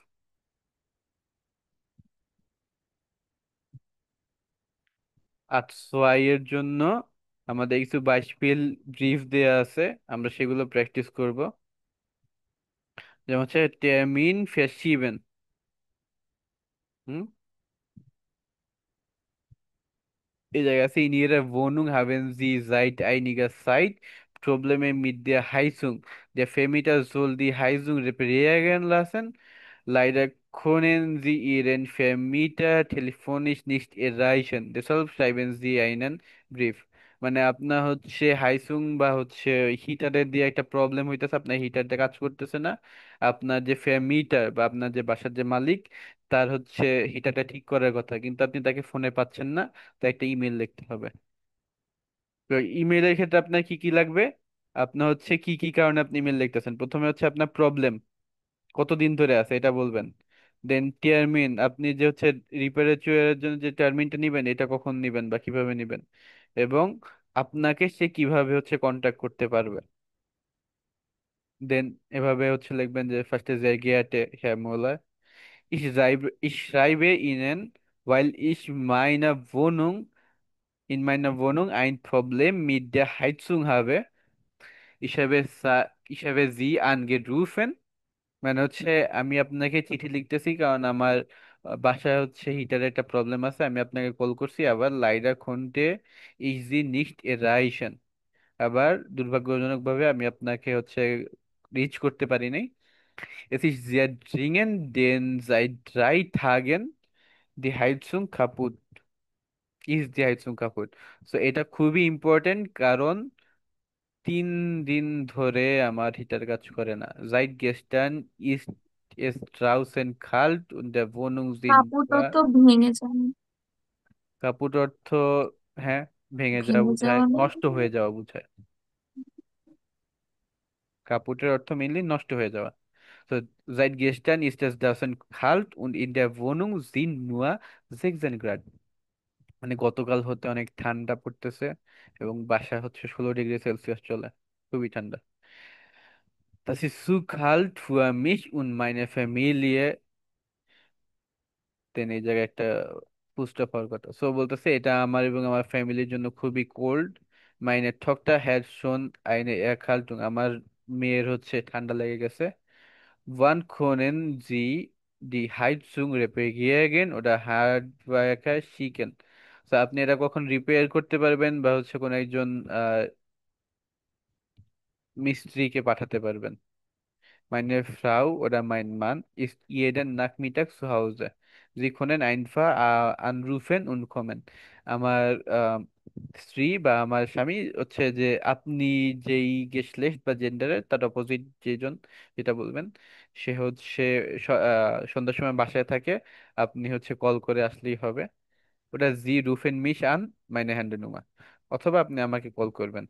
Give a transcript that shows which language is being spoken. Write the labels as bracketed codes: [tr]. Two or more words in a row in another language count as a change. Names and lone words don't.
[bn] আর সোয়াই এর জন্য আমাদের কিছু 22 পেজ ব্রিফ দেয়া আছে, আমরা সেগুলো প্র্যাকটিস করব। যেমন হচ্ছে [de] Termin verschieben. [bn] হুম, এই জায়গায় আছে [de] in ihrer Wohnung haben sie seit einiger Zeit Probleme mit der Heizung. Der Vermieter soll die Heizung reparieren lassen. Leider können sie ihren Vermieter telefonisch nicht erreichen. Deshalb schreiben sie einen Brief. [bn] মানে আপনার হচ্ছে হাইসুং বা হচ্ছে হিটারের দিয়ে একটা প্রবলেম হইতেছে, আপনার হিটারটা কাজ করতেছে না। আপনার যে ফেমিটার বা আপনার যে বাসার যে মালিক, তার হচ্ছে হিটারটা ঠিক করার কথা, কিন্তু আপনি তাকে ফোনে পাচ্ছেন না। তো একটা ইমেল লিখতে হবে। তো ইমেলের ক্ষেত্রে আপনার কি কি লাগবে? আপনার হচ্ছে কি কি কারণে আপনি ইমেল লিখতেছেন, প্রথমে হচ্ছে আপনার প্রবলেম কতদিন ধরে আছে এটা বলবেন। দেন টার্মিন, আপনি যে হচ্ছে রিপারেচুয়ারের জন্য যে টার্মিনটা নিবেন এটা কখন নিবেন বা কিভাবে নিবেন, এবং আপনাকে সে কিভাবে হচ্ছে কন্ট্যাক্ট করতে পারবে। দেন এভাবে হচ্ছে লিখবেন যে ফার্স্টে [de] sehr geehrte Herr Müller, ich schreibe Ihnen, weil ich in meiner Wohnung ein Problem mit der Heizung habe. Ich habe Sie angerufen. [bn] মানে হচ্ছে আমি আপনাকে চিঠি লিখতেছি কারণ আমার বাসায় হচ্ছে হিটারের একটা প্রবলেম আছে, আমি আপনাকে কল করছি। আবার [de] Leider konnte ich Sie nicht erreichen, [bn] আবার দুর্ভাগ্যজনকভাবে আমি আপনাকে হচ্ছে রিচ করতে পারি নাই। [de] Es ist sehr dringend, denn seit 3 Tagen die Heizung kaputt die Heizung kaputt. [bn] সো এটা খুবই ইম্পর্টেন্ট, কারণ 3 দিন ধরে আমার হিটার কাজ করে না। [de] Seit gestern ist es draußen kalt und der [bn] কাপড়টা [de] Wohnungssitzer [bn] তো ভেঙে যায়। কাপুট অর্থ, হ্যাঁ, ভেঙে যাওয়া ভেঙে বোঝায়, যাওয়া না? নষ্ট হয়ে যাওয়া বোঝায়। কাপুটের অর্থ মেইনলি নষ্ট হয়ে যাওয়া। [de] So, seit gestern ist es draußen kalt und in der Wohnung sind nur 16 Grad. [bn] মানে গতকাল হতে অনেক ঠান্ডা পড়তেছে এবং বাসা হচ্ছে 16 ডিগ্রি সেলসিয়াস চলে, খুবই ঠান্ডা। [de] Das ist zu kalt für mich und meine Familie. [bn] দেন এই জায়গায় একটা পুস্ট হওয়ার কথা, সো বলতেছে এটা আমার এবং আমার ফ্যামিলির জন্য খুবই কোল্ড। [de] Meine Tochter hat schon eine Erkältung, [bn] আমার মেয়ের হচ্ছে ঠান্ডা লেগে গেছে। [de] Wann können Sie die Heizung reparieren oder Handwerker schicken. [bn] তো আপনি এটা কখন রিপেয়ার করতে পারবেন বা হচ্ছে কোন একজন মিস্ত্রিকে পাঠাতে পারবেন? [de] Meine Frau oder mein Mann ist jeden Nachmittag zu Hause. Sie können einfach anrufen und kommen. [bn] আমার স্ত্রী বা আমার স্বামী হচ্ছে যে আপনি যেই গেস্টলেস বা জেন্ডারের তার অপোজিট যেজন, যেটা বলবেন, সে হচ্ছে সন্ধ্যার সময় বাসায় থাকে, আপনি হচ্ছে কল করে আসলেই হবে। [de] Oder Sie rufen mich an meine Handynummer, [bn] অথবা আপনি আমাকে কল করবেন।